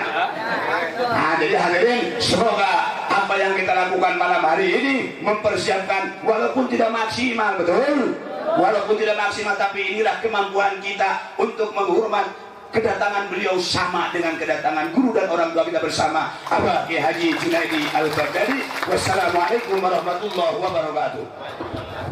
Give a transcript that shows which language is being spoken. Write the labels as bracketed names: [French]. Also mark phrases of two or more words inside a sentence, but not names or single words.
[Indonesian] Nah, jadi hadirin, semoga apa yang kita lakukan malam hari ini mempersiapkan, walaupun tidak maksimal, betul, walaupun tidak maksimal, tapi inilah kemampuan kita untuk menghormat kedatangan beliau sama dengan kedatangan guru dan orang tua kita bersama, Abah Kiai Haji Junaidi Al-Baghdadi. [Arabic] والسلام عليكم ورحمة الله وبركاته.